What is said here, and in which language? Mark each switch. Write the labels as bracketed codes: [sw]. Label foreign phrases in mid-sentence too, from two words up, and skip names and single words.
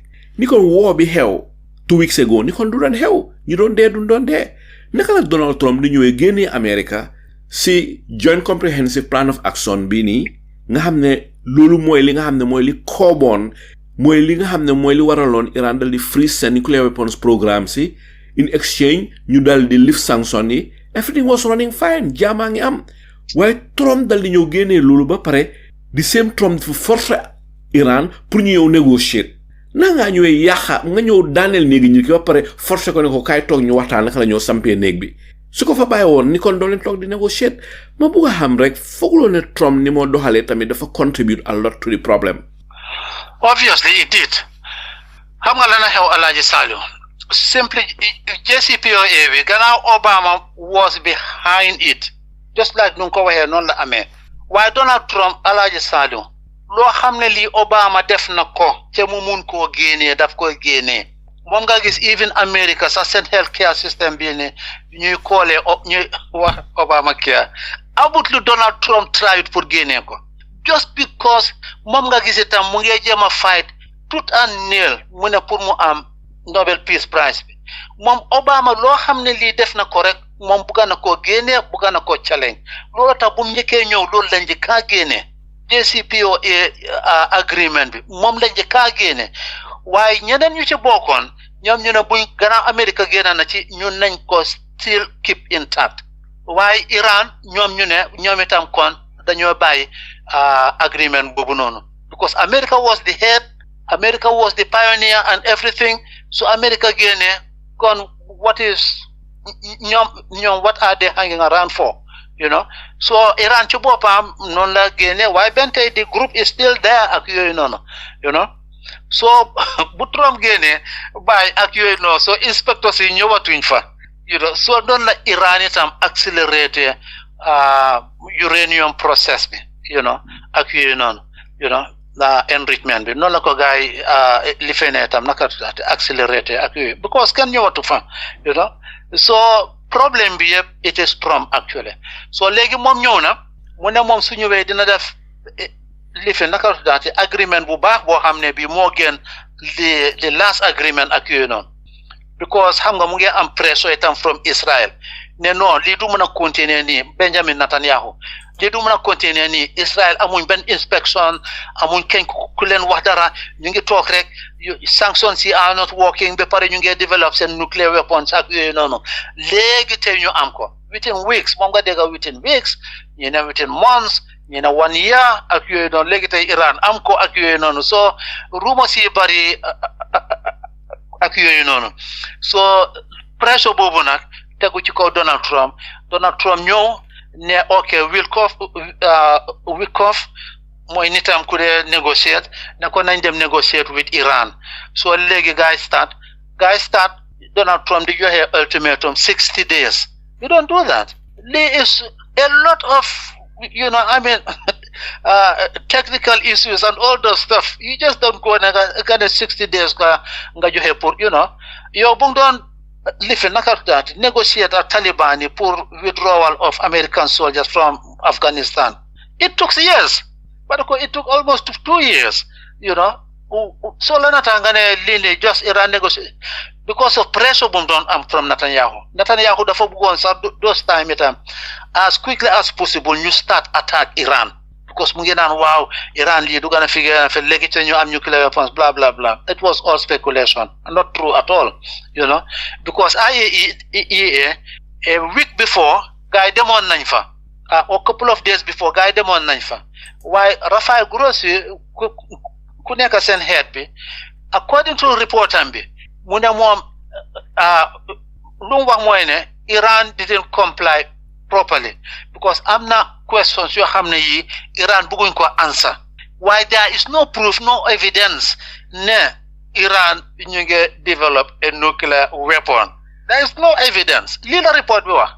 [wo] Ni kon war bi xew [en] 2 weeks ago [wo] ni kon du doon xew ñu doon dee du doon dee. Naka la Donald Trump di ñëwee génnee America si Joint Comprehensive Plan of Action bii nii nga xam ne loolu mooy li nga xam ne mooy li kooboon mooy li nga xam ne mooy li waraloon Iran dal di freeze seen [en] nuclear weapons programme [wo] si [en] in exchange [wo] ñu dal di [en] lift sanction [wo] yi. [en] Everything was running fine [wo] jaamaa ngi am waaye Trump dal di ñëw génnee loolu ba pare di same Trump fu force Iran pour ñu ñëw négocier na ngaa ñëwee yàqa nga ñëw daaneel néegi ñi ki ba pare forcé ko ne ko kaay toog ñu waxtaan naka la ñoo sampee néeg bi su ko fa bàyyi woon ni kon doon leen toog di négocier ma bugg a xam rek fooguloo ne Trump ni moo doxalee tamit dafa [en] contribute a lot to the problem. Obviously it did. [wo] Xam nga la na xew Alaaji Saliou simply JCPOA bi gannaaw [en] Obama was behind it just like [wo] nu ko waxee noonu la amee waaye Donald Trump Alaaji Saliou loo xam ne lii Obama def na ko te mu mun koo génnee daf koy génnee moom nga gis even America sa seen [en] health care system [wo] bii ne ñuy koolee ñuy wax Obama care abut lu Donald Trump tried pour génnee ko just because moom nga gis itam mu ngi jéem a [en] fight tooth and nail [wo] mu ne pour mu am Nobel Peace Prize bi moom Obama loo xam ne lii def na ko rek moom bugga na koo génnee bugga na koo challenge loolu tax bu mu njëkkee ñëw loolu lañ njëkkaa génnee JCPOA agreement bi moom lañ njëkkaa génne waaye ñeneen ñu ci bokkoon ñoom ñu ne buñ gannaaw America génn na ci ñun nañ ko [en] still keep intact [wo] waaye Iran ñoom ñu ne ñoom itam kon dañoo bàyyi agreement boobu noonu [en] because America was the head, America was the pioneer and everything. So America [wo] génne kon [en] what is ñoom what are they hanging around for? You know, [wo] so Iran ci boppam noonu la génne waaye benn tey [en] the group is still there [wo] ak yooyu noonu [en] you know so [wo] bu Trump génne bàyyi ak yooyu noonu so inspecteurs yi ñëwatuñ fa [en] you know so [wo] noonu la Iran itam accéléré uranium process bi [en] you know [wo] ak yooyu noonu [en] you know [wo] enrichment bi noonu la ko gars yi li fee ne itam naka accéléré ak yooyu because kenn ñëwatu fa [en] you know so [wo] problème bi yëpp [en] it is Trump actually so [wo] léegi moom ñëw na mu ne moom su ñëwee dina def li fi naka daati agreement bu baax boo xam ne bi moo gën [en] the last agreement [wo] ak yooyu noonu because xam nga mu ngi am pressure itam from Israel ne non lii du mën a continuer nii Benjamin Netanyahu lii du mën a continuer nii Israel amuñ benn inspection amuñ kenn ku leen wax dara ñu ngi toog rek sanctions yi [en] are not working [wo] ba pare ñu ngi develop seen [en] nuclear weapons [wo] ak yooyu noonu léegi tey ñu am ko [en] within weeks [wo] moom nga dégg [en] within weeks [wo] ñu ne [en] within months [wo] ñu ne 1 year ak yooyu noonu léegi tey Iran am ko ak yooyu noonu so rumors yi bari ak yooyu noonu so pressure boobu nag tegu ci kaw Donald Trump ñëw ne ok Wickoff mooy nitam ku dee negotiate ne ko nañ dem [en] negotiate with Iran [wo] so léegi [en] guys start [wo] Donald Trump di joxe ultimatum [en] 60 days you don't do that there is a lot of you know I mean technical issues and all those stuff you just don't go and get 60 days [wo] nga joxe pour [en] you know [wo] yow bu doon lifi naka [en] that negotiate ak Taliban pour withdrawal of American soldiers from Afghanistan it took years but it took almost 2 years you know so [wo] la nata nga ne lii just Iran [en] negotiate because of pressure [wo] bu doon am from Netanyahu dafa bëggoon sax [en] those time [wo] itam [en] as quickly as possible [wo] ñu [en] start attack Iran [wo] because mu ngi naan waaw Iran lii du gën a figure fe léegi te ñu am [en] nuclear weapons blah blah blah it was all speculation not true at all you know because IAEA a week before [wo] guy demoon nañ fa [en] a couple of days before [wo] guy demoon nañ fa waaye Rafael Grossi ku nekk seen head bi [en] according to report [wo] am bi mu ne moom lu mu wax mooy ne [en] Iran didn't comply properly because [wo] am na questions yoo xam ne yi Iran bëgguñ ko answer [en] why there is no proof no evidence [wo] ne Iran ñu ngi develop a nuclear weapon there is no evidence lii la report bi wax